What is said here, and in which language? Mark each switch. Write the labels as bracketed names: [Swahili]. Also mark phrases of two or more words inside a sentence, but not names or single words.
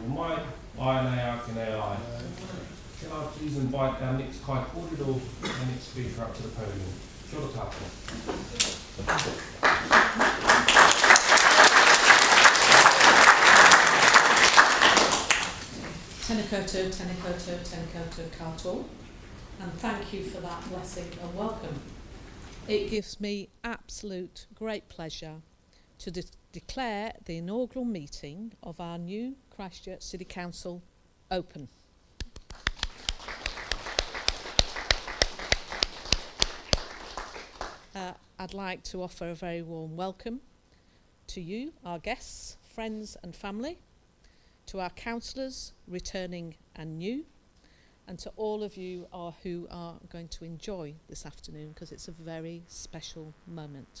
[Māori] aye. Aye nei ake nei aye. [English] Can I please invite our next [Māori] kai kōrero, [English] our next speaker up to the podium. [Māori] Kia ora tātou. Tēnā koutou, tēnā koutou, tēnā koutou katoa. [English] And thank you for that blessing and welcome. It gives me absolute great pleasure to declare the inaugural meeting of our new Christchurch City Council open. I'd like to offer a very warm welcome to you, our guests, friends and family, to our councillors, returning and new, and to all of you who are going to enjoy this afternoon, because it's a very special moment.